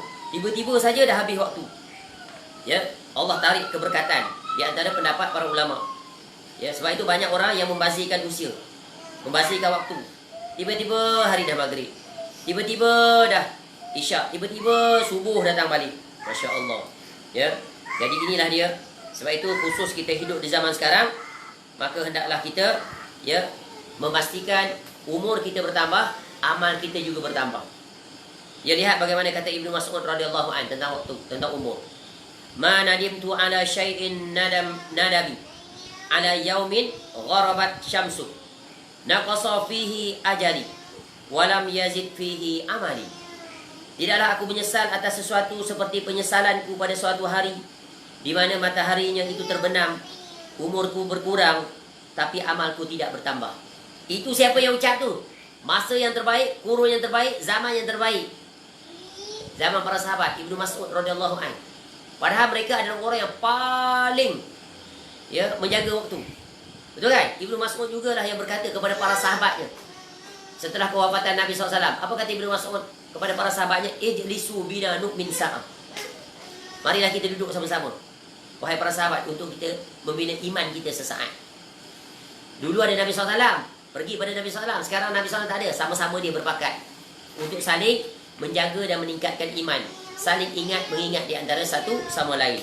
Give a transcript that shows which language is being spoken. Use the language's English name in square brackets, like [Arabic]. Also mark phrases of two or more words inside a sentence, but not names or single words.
[Malay] Tiba-tiba saja dah habis waktu. Ya, Allah tarik keberkatan. Di antara pendapat para ulama. Ya, sebab itu banyak orang yang membazirkan usia, membazirkan waktu. Tiba-tiba hari dah maghrib. Tiba-tiba dah isyak, tiba-tiba subuh datang balik. [Arabic] ما شاء الله. Ya, [Malay] jadi inilah dia. Sebab itu khusus kita hidup di zaman sekarang, maka hendaklah kita, ya, memastikan umur kita bertambah, amal kita juga bertambah. Ya, lihat bagaimana kata Ibnu Mas'ud [Arabic] رضي الله عنه [Malay] tentang waktu, tentang umur. [Arabic] ما ندمت على شيء ندمي على يوم غربت شمسه نقص فيه أجلي ولم يزد فيه عملي. [Malay] Tidaklah aku menyesal atas sesuatu seperti penyesalanku pada suatu hari di mana mataharinya itu terbenam, umurku berkurang, tapi amalku tidak bertambah. Itu siapa yang ucap tu? Masa yang terbaik, kurun yang terbaik, zaman yang terbaik. Zaman para sahabat, Ibnu Mas'ud [Arabic] رضي الله عنه. [Malay] Padahal mereka adalah orang yang paling, ya, menjaga waktu. Betul kan? Ibnu Mas'ud jugalah yang berkata kepada para sahabatnya setelah kewafatan Nabi SAW. Apa kata Ibnu Mas'ud kepada para sahabatnya? [Arabic] اجلسوا بنا نؤمن ساعة. [Malay] Marilah kita duduk sama-sama, wahai para sahabat, untuk kita membina iman kita sesaat. Dulu ada Nabi SAW, pergi pada Nabi SAW. Sekarang Nabi SAW tak ada. Sama-sama dia berpakat untuk saling menjaga dan meningkatkan iman, saling ingat mengingat di antara satu sama lain.